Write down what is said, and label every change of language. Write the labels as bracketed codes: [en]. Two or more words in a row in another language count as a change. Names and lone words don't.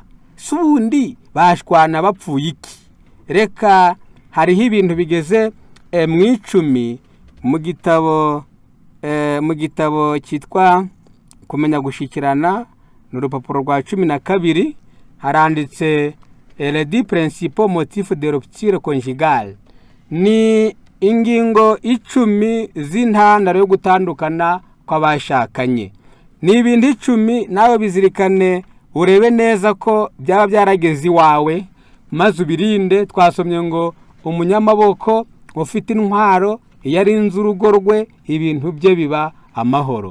[rw] Subundi bashwana bapfuye iki? Reka hariho ibintu bigeze mu 10 mu gitabo cyitwa kumenya gushikirana, n'urupapuro rwa 12 haranditse [fr] les 10 principaux motifs de rupture conjugale. [rw] Ni ingingo 10 z'intandaro yo gutandukana kw'abashakanye. Ni ibintu 10, nawe bizirikane, urebe neza ko byaba byarageze iwawe maze ubirinde. Twasomye ngo umunyamaboko ufite intwaro yarinze urugo rwe, ibintu bye biba amahoro.